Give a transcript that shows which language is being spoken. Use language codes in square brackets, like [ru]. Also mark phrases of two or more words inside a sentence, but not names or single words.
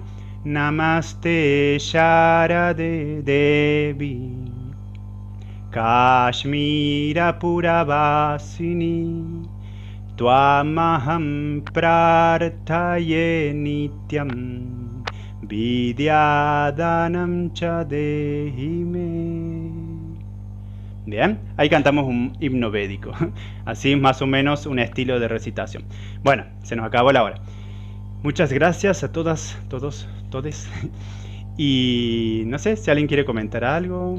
[sa] Namaste Sharade Devi Kashmira Puravasini. Tuamaham prarthaye nityam. Vidyadanam cha dehi me. [es] Bien, ahí cantamos un himno védico. Así más o menos un estilo de recitación. Bueno, se nos acabó la hora. Muchas gracias a todas, todos, todes. Y no sé si alguien quiere comentar algo.